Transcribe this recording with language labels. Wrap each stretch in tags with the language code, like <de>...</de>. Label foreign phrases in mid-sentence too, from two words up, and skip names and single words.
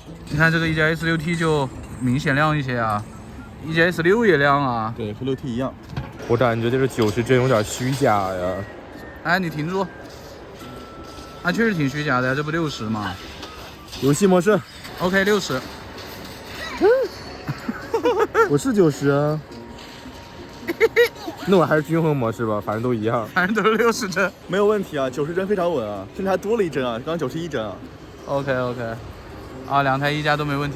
<zh>你看這個一加 S6T 就明顯亮一些啊，一加 S6也亮啊。對，和6T一樣。我感覺這個90幀有點虛假呀。哎，你停住。它確實挺虛假的呀，這不60嗎？遊戲模式 OK 60。我是90啊。那我还是均衡模式吧，反正都一样。反正都是60帧。没有问题啊，90帧非常稳啊，甚至还多了1帧啊，刚刚91帧啊。 OK， 啊，2台1加都没问题。</zh>